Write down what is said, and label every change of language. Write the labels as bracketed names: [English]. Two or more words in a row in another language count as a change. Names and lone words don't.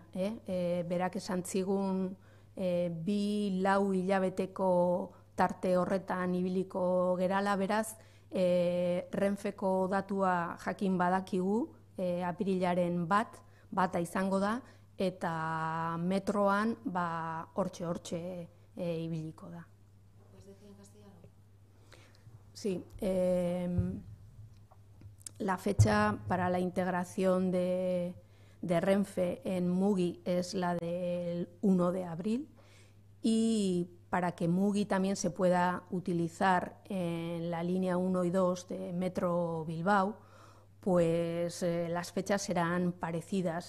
[Basque] Berak esan zigun 2-4 hilabeteko tarte horretan ibiliko gerala, beraz, Renfeko datua jakin badakigu, apirilaren bata izango da, eta metroan hortxe ibiliko da. [Spanish] ¿Puedes decir en castellano? Sí. La fecha para la integración de Renfe en Mugi es la del 1 de abril y para que Mugi también se pueda utilizar en la línea 1 y 2 de Metro Bilbao, pues las fechas serán parecidas.